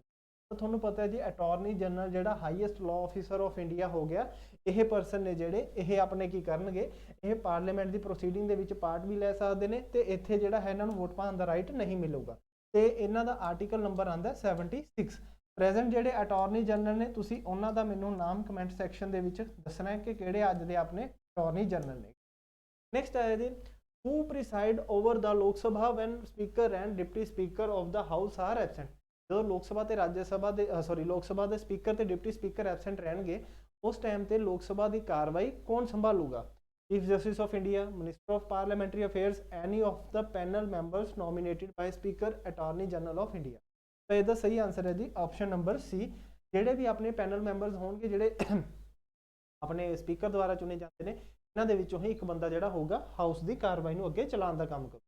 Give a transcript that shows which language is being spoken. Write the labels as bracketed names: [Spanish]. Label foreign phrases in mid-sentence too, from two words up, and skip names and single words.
[Punjabi] ਤਾਂ ਤੁਹਾਨੂੰ ਪਤਾ ਹੈ ਜੀ [English] attorney general [Punjabi] ਜਿਹੜਾ [English] highest law officer of India [Punjabi] ਹੋ ਗਿਆ, ਇਹ ਪਰਸਨ ਨੇ ਜਿਹੜੇ ਇਹ ਆਪਣੇ ਕੀ ਕਰਨਗੇ, ਇਹ ਪਾਰਲੀਮੈਂਟ ਦੀ ਪ੍ਰੋਸੀਡਿੰਗ ਦੇ ਵਿੱਚ ਪਾਰਟ ਵੀ ਲੈ ਸਕਦੇ ਨੇ ਤੇ ਇੱਥੇ ਜਿਹੜਾ ਹੈ ਇਹਨਾਂ ਨੂੰ ਵੋਟ ਪਾਉਣ ਦਾ ਰਾਈਟ ਨਹੀਂ ਮਿਲੂਗਾ। ਤੇ ਇਹਨਾਂ ਦਾ ਆਰਟੀਕਲ ਨੰਬਰ ਆਉਂਦਾ 76। ਪ੍ਰੈਜ਼ੈਂਟ ਜਿਹੜੇ [English] attorney general [Punjabi] ਨੇ ਤੁਸੀਂ ਉਹਨਾਂ ਦਾ ਮੈਨੂੰ ਨਾਮ [English] comment section [Punjabi] ਦੇ ਵਿੱਚ ਦੱਸਣਾ ਹੈ ਕਿ ਕਿਹੜੇ ਅੱਜ ਦੇ ਆਪਣੇ [English] attorney general [Punjabi] ਨੇ। ਨੈਕਸਟ ਹੈ ਜੀ, [English] who preside over the ਲੋਕ ਸਭਾ when speaker and deputy speaker of the house are absent। [Punjabi] ਜਦੋਂ ਲੋਕ ਸਭਾ ਤੇ ਰਾਜ ਸਭਾ ਦੇ ਲੋਕ ਸਭਾ ਦੇ ਸਪੀਕਰ ਤੇ [English] deputy speaker [Punjabi] ਐਬਸੈਂਟ ਰਹਿਣਗੇ ਉਸ ਟਾਈਮ ਤੇ ਲੋਕ ਸਭਾ ਦੀ ਕਾਰਵਾਈ ਕੌਣ ਸੰਭਾਲੂਗਾ? [English] Chief Justice of India, Minister of Parliamentary Affairs, any of the panel members nominated by Speaker, Attorney General of India. [Punjabi] ਤਾਂ ਇਹਦਾ ਸਹੀ ਆਨਸਰ ਹੈ ਜੀ [English] option number [Punjabi] ਸੀ। ਜਿਹੜੇ ਵੀ ਆਪਣੇ [English] panel members [Punjabi] ਹੋਣਗੇ ਜਿਹੜੇ ਆਪਣੇ ਸਪੀਕਰ ਦੁਆਰਾ ਚੁਣੇ ਜਾਂਦੇ ਨੇ ਇਹਨਾਂ ਦੇ ਵਿੱਚੋਂ ਹੀ ਇੱਕ ਬੰਦਾ ਜਿਹੜਾ ਹੋਊਗਾ ਹਾਊਸ ਦੀ ਕਾਰਵਾਈ ਨੂੰ ਅੱਗੇ ਚਲਾਉਣ ਦਾ ਕੰਮ ਕਰੂ।